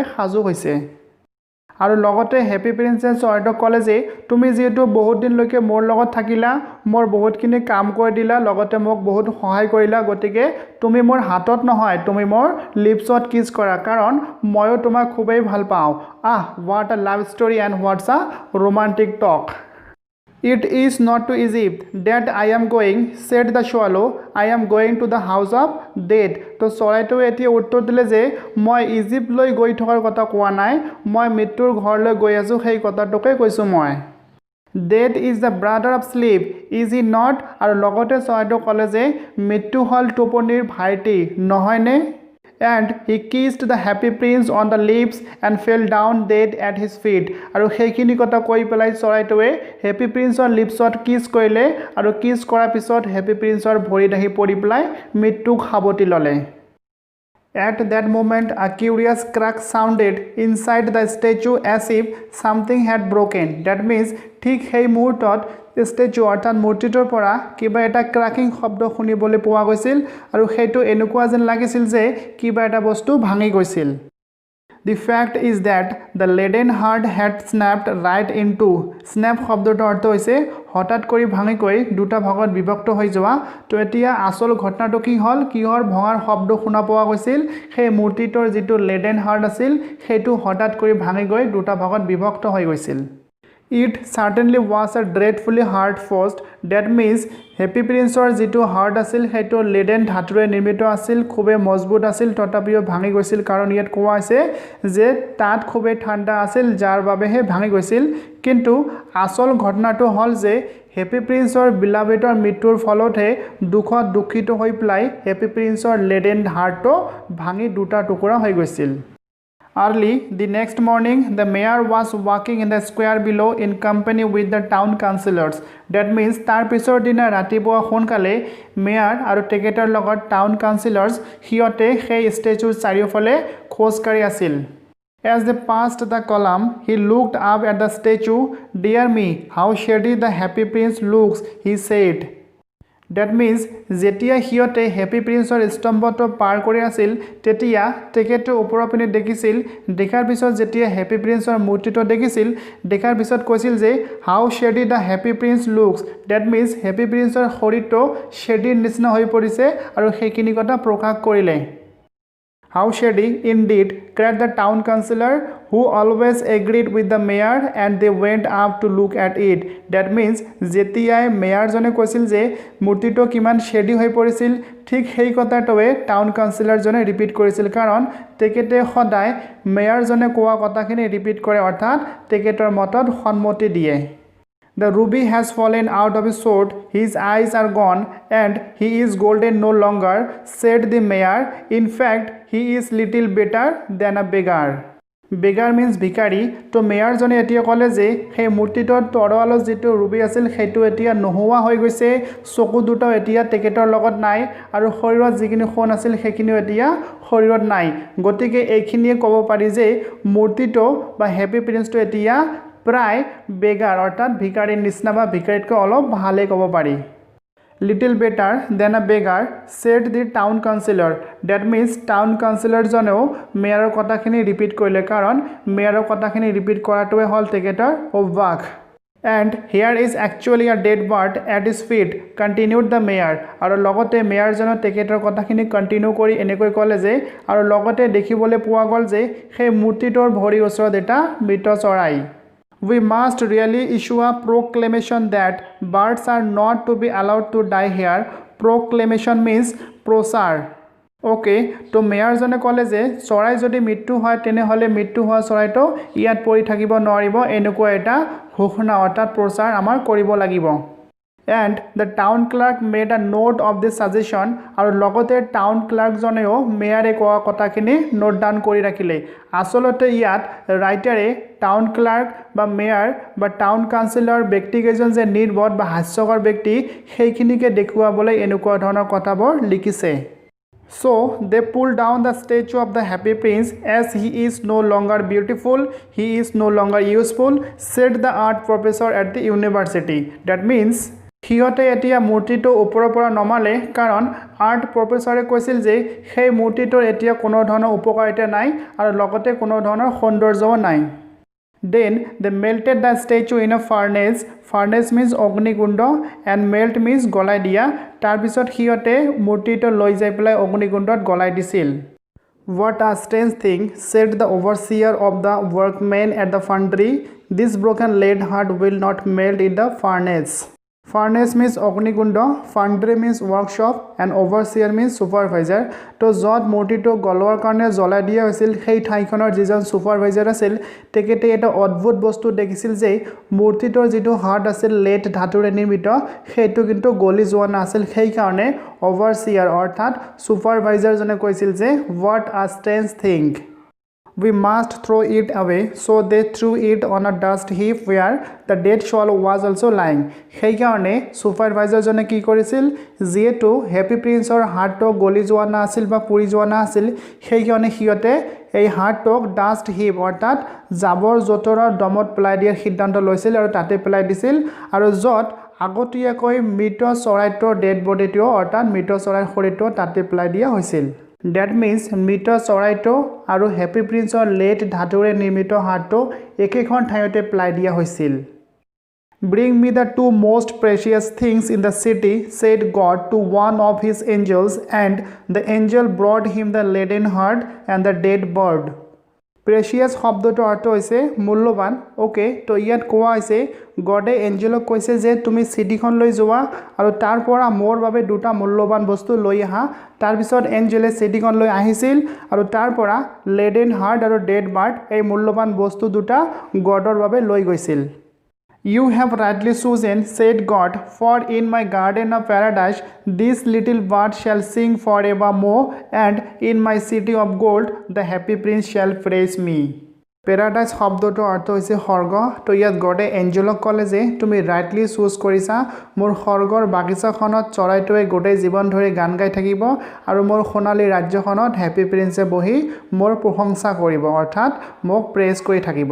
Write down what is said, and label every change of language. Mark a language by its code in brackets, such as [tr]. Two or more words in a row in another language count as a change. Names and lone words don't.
[as] সাজু হৈছে আৰু লগতে হেপী প্ৰিন্সে চৰাইটোক ক'লে যে তুমি যেহেতু বহুত দিনলৈকে মোৰ লগত থাকিলা মোৰ বহুতখিনি কাম কৰি দিলা লগতে মোক বহুত সহায় কৰিলা গতিকে তুমি মোৰ হাতত নহয় তুমি মোৰ লিপছত কিছ কৰা কাৰণ ময়ো তোমাক খুবেই ভাল পাওঁ [en] what a love story and what's a romantic talk It is not to Egypt that I am going, said the swallow. I am going to the house of death. [as] তো চৰাইটোৱে এতিয়া উত্তৰ দিলে যে মই ইজিপ্তলৈ গৈ থকাৰ কথা কোৱা নাই মই মৃত্যুৰ ঘৰলৈ গৈ আছোঁ সেই কথাটোকে কৈছোঁ মই [en] Death is the brother of sleep, is he not? [as] আৰু লগতে চৰাইটো ক'লে যে মৃত্যু হ'ল টোপনিৰ ভাইটি নহয়নে [en] And he kissed the happy prince on the lips and fell down dead at his feet. [as] আৰু সেইখিনি কথা কৈ পেলাই চৰাইটোৱে হেপী প্ৰিন্সৰ লিপছত কিছ কৰিলে আৰু কিছ কৰাৰ পিছত হেপী প্ৰিন্সৰ ভৰিত আহি পৰি পেলাই মৃত্যুক সাৱটি ল'লে [en] At that moment, a curious crack sounded inside the statue as if something had broken. That means, [as] ঠিক সেই মুহূৰ্তত ষ্টেচু অৰ্থাৎ মূৰ্তিটোৰ পৰা কিবা এটা ক্ৰাকিং শব্দ শুনিবলৈ পোৱা গৈছিল আৰু সেইটো এনেকুৱা যেন লাগিছিল যে কিবা এটা বস্তু ভাঙি গৈছিল [en] The fact is that the leaden heart had snapped right in two. [as] Snap শব্দটোৰ অৰ্থ হৈছে হঠাৎ কৰি ভাঙিকৈ দুটা ভাগত বিভক্ত হৈ যোৱা তো এতিয়া আসল ঘটনাটো কি হ'ল কিহৰ ভঙাৰ শব্দ শুনা পোৱা গৈছিল সেই মূৰ্তিটোৰ যিটো লেডেন হাৰ্ট আছিল সেইটো হঠাৎ কৰি ভাঙি গৈ দুটা ভাগত বিভক্ত হৈ গৈছিল [en] It certainly was a dreadfully hard forced. That means [as] হেপী প্ৰিন্সৰ যিটো হাৰ্ট আছিল সেইটো লেডেন ধাতুৰে নিৰ্মিত আছিল খুবেই মজবুত আছিল তথাপিও ভাঙি গৈছিল কাৰণ ইয়াত কোৱা আছে যে তাত খুবেই ঠাণ্ডা আছিল যাৰ বাবেহে ভাঙি গৈছিল কিন্তু আসল ঘটনাটো হ'ল যে হেপী প্ৰিন্সৰ বিলাভেটৰ মৃত্যুৰ ফলতহে দুখত দুখিত হৈ পেলাই হেপী প্ৰিন্সৰ [en] leaden heart [as] ভাঙি দুটা টুকুৰা হৈ গৈছিল [en] Early the next morning, the mayor was walking in the square below in company with the town councillors. That means [as] তাৰ পিছৰ দিনা ৰাতিপুৱা সোনকালে মেয়াৰ আৰু তেখেতৰ লগত [en] town councillors [as] হিয়তে সেই ষ্টেচুৰ চাৰিওফালে খোজকাঢ়ি আছিল। [en] As they passed the column, he looked up at the statue. Dear me, how shady the happy prince looks, he said. That means [as] যেতিয়া হিয়তে হেপী প্ৰিন্সৰ স্তম্ভটো পাৰ কৰি আছিল তেতিয়া তেখেতে ওপৰৰ পিনে দেখিছিল দেখাৰ পিছত যেতিয়া হেপী প্ৰিন্সৰ মূৰ্তিটো দেখিছিল দেখাৰ পিছত কৈছিল যে [en] how shady the Happy Prince looks that means [as] হেপী প্ৰিন্সৰ শৰীৰটো শেডিৰ নিচিনা হৈ পৰিছে আৰু সেইখিনি কথা প্ৰকাশ কৰিলে [en] How shady indeed, cried the town councillor, who always agreed with the mayor, and they went up to look at it. That means, [as] যেতিয়াই মেয়ৰজনে কৈছিল যে মূৰ্তিটো কিমান শেডি হৈ পৰিছিল ঠিক সেই কথাটোৱে টাউন কাউন্সিলৰজনে ৰিপিট কৰিছিল কাৰণ তেখেতে সদায় মেয়ৰজনে কোৱা কথাখিনি ৰিপিট কৰে অৰ্থাৎ তেখেতৰ মতত সন্মতি দিয়ে [en] The ruby has fallen out of his sword, his eyes are gone, and he is golden no longer, said the mayor. In fact, he is little better than a beggar. Beggar means [as] ভিকাৰী তো মেয়ৰজনে এতিয়া ক'লে যে সেই মূৰ্তিটোৰ তৰোৱালত যিটো ৰুবি আছিল সেইটো এতিয়া নোহোৱা হৈ গৈছে চকু দুটাও এতিয়া তেখেতৰ লগত নাই আৰু শৰীৰত যিখিনি সোণ আছিল সেইখিনিও এতিয়া শৰীৰত নাই গতিকে এইখিনিয়ে ক'ব পাৰি যে মূৰ্তিটো বা হেপী প্ৰিন্সটো এতিয়া প্ৰায় বেগাৰ অৰ্থাৎ ভিকাৰীৰ নিচিনা বা ভিকাৰীতকৈ অলপ ভালে ক'ব পাৰি [en] little better than a beggar said the town councillor that means [as] টাউন কাউন্সিলৰজনেও মেয়ৰৰ কথাখিনি ৰিপিট কৰিলে কাৰণ মেয়ৰৰ কথাখিনি ৰিপিট কৰাটোৱে হ'ল তেখেতৰ অভ্যাস [en] And here is actually a dead bird at his feet, continued the mayor. [as] আৰু লগতে মেয়ৰজনে তেখেতৰ কথাখিনি কন্টিনিউ কৰি এনেকৈ ক'লে যে আৰু লগতে দেখিবলৈ পোৱা গ'ল যে সেই মূৰ্তিটোৰ ভৰিৰ ওচৰত এটা মৃত চৰাই [en] We must really issue a proclamation that birds are not to be allowed to die here. Proclamation means [as] প্ৰচাৰ Okay, তো মেয়ৰজনে ক'লে যে চৰাই যদি মৃত্যু হয় তেনেহ'লে মৃত্যু হোৱা চৰাইটো ইয়াত পৰি থাকিব নোৱাৰিব এনেকুৱা এটা ঘোষণা অৰ্থাৎ প্ৰচাৰ আমাৰ কৰিব লাগিব [en] And the town clerk made a note of this suggestion [as] আৰু লগতে টাউন ক্লাৰ্কজনেও মেয়াৰে কোৱা কথাখিনি নোট ডাউন কৰি ৰাখিলে আসলতে ইয়াত ৰাইটাৰে টাউন ক্লাৰ্ক বা মেয়াৰ বা টাউন কাউন্সিলৰ ব্যক্তিকেইজন যে নিৰ্বোধ বা হাস্যকৰ ব্যক্তি সেইখিনিকে দেখুৱাবলৈ এনেকুৱা ধৰণৰ কথাবোৰ লিখিছে [en] So they pulled down the statue of the happy prince as he is no longer beautiful, he is no longer useful, said the art professor at the university. That means [as] হিয়তে এতিয়া মূৰ্তিটো ওপৰৰ পৰা নমালে কাৰণ [en] art professor [as] কৈছিল যে সেই মূৰ্তিটোৰ এতিয়া কোনো ধৰণৰ উপকাৰিতা নাই আৰু লগতে কোনো ধৰণৰ সৌন্দৰ্যও নাই [en] Then they melted the statue in a furnace. Furnace means অগ্নিকুণ্ড and melt means [as] গলাই দিয়া তাৰ পিছত হিয়তে মূৰ্তিটো লৈ যাই পেলাই অগ্নিকুণ্ডত গলাই দিছিল [en] What a strange thing, said the overseer of the workmen at the foundry. This broken lead heart will not melt in the furnace. Furnace means অগ্নিকুণ্ড, foundry means workshop and overseer means supervisor. [as] তো য'ত মূৰ্তিটো গলোৱাৰ কাৰণে জ্বলাই দিয়া হৈছিল সেই ঠাইখনৰ যিজন সুপাৰভাইজাৰ আছিল তেখেতে এটা অদ্ভুত বস্তু দেখিছিল যে মূৰ্তিটোৰ যিটো হাৰ্ট আছিল লেড ধাতুৰে নিৰ্মিত সেইটো কিন্তু গলি যোৱা নাছিল সেই কাৰণে overseer অৰ্থাৎ সুপাৰভাইজাৰজনে কৈছিল যে [en] what a strange thing. We must throw it away. So they threw it on a dust heap where the dead soul was also lying. [as] সেই কাৰণে সুপাৰভাইজাৰজনে কি কৰিছিল যেটো হেপী প্ৰিন্সৰ হাৰ্টটো গলি যোৱা নাছিল বা পুৰি যোৱা নাছিল সেই কাৰণে হিয়তে এই হাৰ্টক [en] dust heap [as] অৰ্থাৎ জাবৰ জোঁথৰৰ দমত পেলাই দিয়াৰ সিদ্ধান্ত লৈছিল আৰু তাতে পেলাই দিছিল আৰু য'ত আগতীয়াকৈ মৃত চৰাইটোৰ [en] dead body [as] অৰ্থাৎ মৃত চৰাইৰ শৰীৰটো তাতে পেলাই দিয়া হৈছিল [en] That means [as] মৃত চৰাইটো আৰু হেপী প্ৰিন্সৰ লেট ধাতুৰে নিৰ্মিত হাৰ্টটো একেখন ঠাইতে পেলাই দিয়া হৈছিল [en] Bring me the two most precious things in the city, said God to one of his angels, and the angel brought him the leaden heart and the dead bird. [as] Precious শব্দটো অৰ্থ হৈছে মূল্যৱান ওকে তো ইয়াত কোৱা হৈছে গডে এঞ্জেলক কৈছে যে তুমি চিটিখন লৈ যোৱা আৰু তাৰ পৰা মোৰ বাবে দুটা মূল্যৱান বস্তু লৈ আহা তাৰ পিছত এঞ্জেলে চিটিখন লৈ আহিছিল আৰু তাৰ পৰা [en] leaden heart আৰু dead bird [as] এই মূল্যৱান বস্তু দুটা গডৰ বাবে লৈ গৈছিল [en] You have rightly chosen, said God, for in my garden of paradise this little bird shall sing forevermore, and in my city of gold the happy prince shall praise me. [as] পেৰাডাইজ শব্দটোৰ অৰ্থ হৈছে স্বৰ্গ। তো ইয়াত গডে এঞ্জেলক ক'লে যে তুমি [en] rightly choose [as] কৰিছা, মোৰ স্বৰ্গৰ বাগিচাখনত চৰাইটোৱে গোটেই জীৱন ধৰি গান গাই থাকিব আৰু মোৰ সোণালী ৰাজ্যখনত হেপী প্ৰিন্সে বহি মোৰ প্ৰশংসা কৰিব, অৰ্থাৎ মোক প্ৰেজ কৰি থাকিব।